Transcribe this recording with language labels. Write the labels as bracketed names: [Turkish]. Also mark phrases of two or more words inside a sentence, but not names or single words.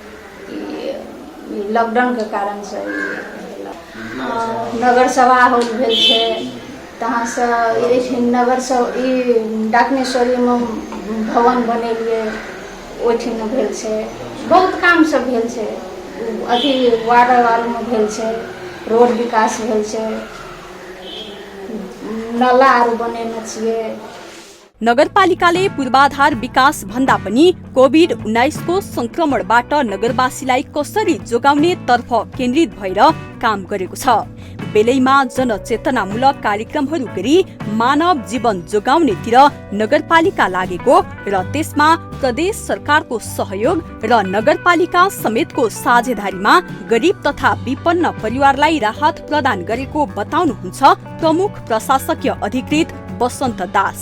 [Maithili] लॉकडाउन के कारण से नगर सभा होल भेल छै, तहाँ से नगर डाकनेश्वरी में भवन बनेलिए ओहिठिन भेल छै। बहुत काम सब भेल छै, अथी वार्ड में भेल छै, रोड विकास भेल छै, नाला आरु बनेने छियै। [Nepali] नगरपालिकाले पूर्वाधार विकास भन्दा पनि कोभिड-19 को संक्रमणबाट नगरवासीलाई कसरी जोगाउने तर्फ केन्द्रित भएर काम गरेको छ। बेलैमा जनचेतनामूलक कार्यक्रमहरू गरी मानव जीवन जोगाउनेतिर नगरपालिका लागेको र त्यसमा प्रदेश सरकारको सहयोग र नगरपालिका समेतको साझेदारीमा गरिब तथा विपन्न परिवारलाई राहत प्रदान गरेको बताउनुहुन्छ प्रमुख प्रशासकीय अधिकृत बसन्त दास।